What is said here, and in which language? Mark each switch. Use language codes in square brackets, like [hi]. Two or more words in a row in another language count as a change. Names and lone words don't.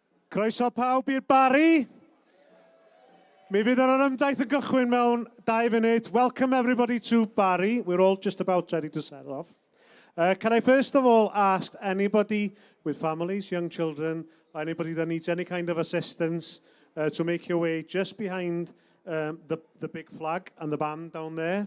[cy] Croeso pawb i'r bari. Mi fydd yr orymdaith yn gychwyn mewn 2 funud. [en] Welcome everybody to Barry. We're all just about ready to set off. Can I first of all ask anybody with families, young children, or anybody that needs any kind of assistance to make your way just behind the big flag and the band down there.